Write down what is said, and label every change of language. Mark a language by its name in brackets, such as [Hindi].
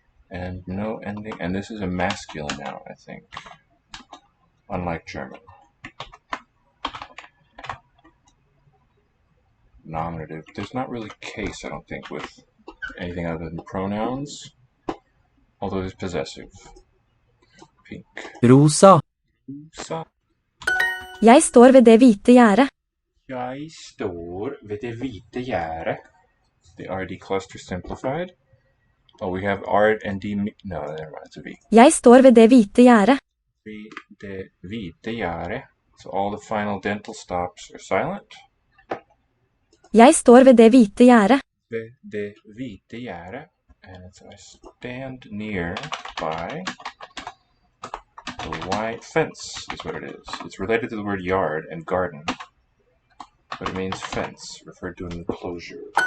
[English] And no ending, and this is a masculine noun, I think. Unlike German. Nominative. There's not really case, I don't think, with anything other than pronouns. Although it's possessive. Pink. [Norwegian] Rosa. Rosa. Jeg står ved det hvite gjerdet. Jeg står ved det hvite gjerdet. [English] The RD cluster simplified. Oh, we have R and D. No, never mind, it's a V. [Norwegian] Jeg står ved det hvite gjerdet. Ved det hvite gjerdet. [English] So all the final dental stops are silent. [Norwegian] Jeg står ved det hvite gjerdet. Ved det hvite gjerdet. [English] And so I stand near by the white fence is what it is. It's related to the word yard and garden, but it means fence, referred to an enclosure.